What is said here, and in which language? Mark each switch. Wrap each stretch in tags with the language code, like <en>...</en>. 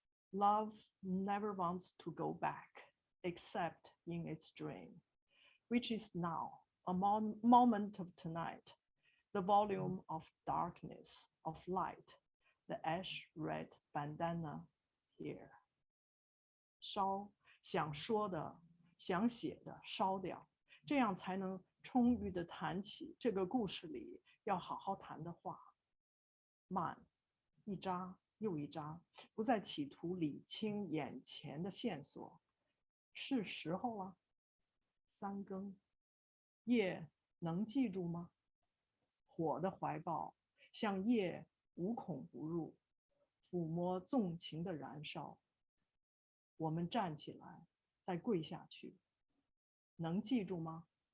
<en>Love never wants to go back, except in its dream, which is now, a moment of tonight, the volume of darkness, of light, the ash red bandana here.</en> <zh>烧，想说的，想写的烧掉，这样才能充裕地谈起这个故事里要好好谈的话。慢，一扎又一扎，不再企图理清眼前的线索。是时候了。三更，夜能记住吗？火的怀抱向夜无孔不入，抚摸纵情的燃烧。我们站起来，再跪下去，能记住吗？</zh>